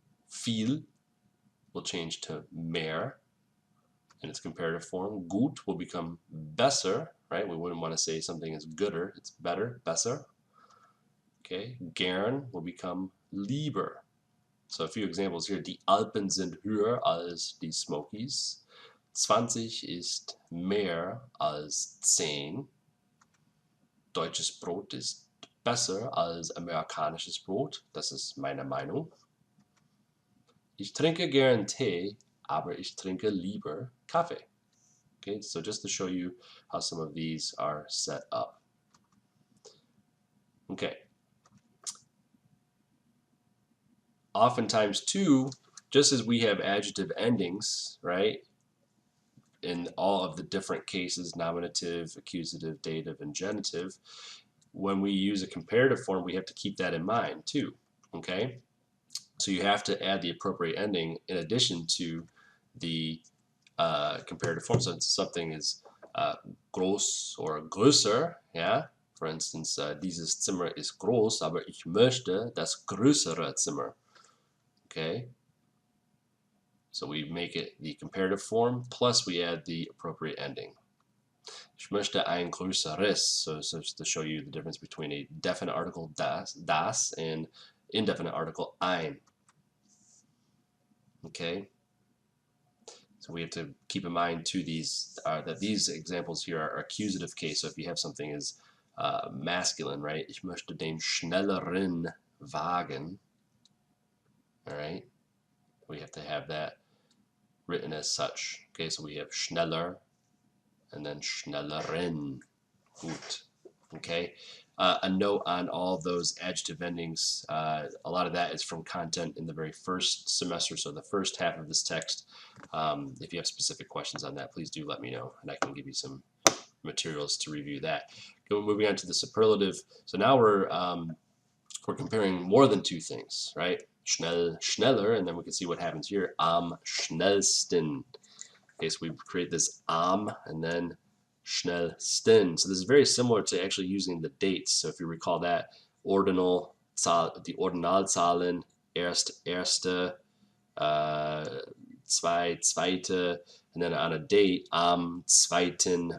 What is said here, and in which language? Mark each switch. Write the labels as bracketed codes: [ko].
[en] Viel will change to mehr in its comparative form. Gut will become besser, right? We wouldn't want to say something is gooder, it's better, besser. Okay, gern will become lieber. So a few examples here. [de] Die Alpen sind höher als die Smokies. 20 ist mehr als 10. Deutsches Brot ist besser als amerikanisches Brot. Das ist meine Meinung. Ich trinke gern Tee, aber ich trinke lieber Kaffee. [en] Okay, so just to show you how some of these are set up. Okay. Oftentimes too, just as we have adjective endings, right, in all of the different cases, nominative, accusative, dative, and genitive, when we use a comparative form, we have to keep that in mind too, okay? So you have to add the appropriate ending in addition to the comparative form. So something is groß or größer, yeah? For instance, [de] dieses Zimmer ist groß, aber ich möchte das größere Zimmer. [en] Okay, so we make it the comparative form, plus we add the appropriate ending. [de] Ich möchte ein größeres, [en] so to show you the difference between a definite article das and indefinite article ein. Okay, so we have to keep in mind too that these examples here are accusative case. So if you have something as masculine, right? [de] Ich möchte den schnelleren Wagen. [en] All right, we have to have that written as such. Okay, so we have schneller and then schnelleren. Gut. Okay, a note on all of those adjective endings. A lot of that is from content in the very first semester, so the first half of this text. If you have specific questions on that, please do let me know, and I can give you some materials to review that. Moving on to the superlative. So now we're comparing more than two things, right? Schnell, schneller, and then we can see what happens here. Am schnellsten. Okay, so we create this am and then schnellsten. So this is very similar to actually using the dates. So if you recall that, ordinal, die Ordinalzahlen, erste, zwei, zweite, and then on a date, am 2.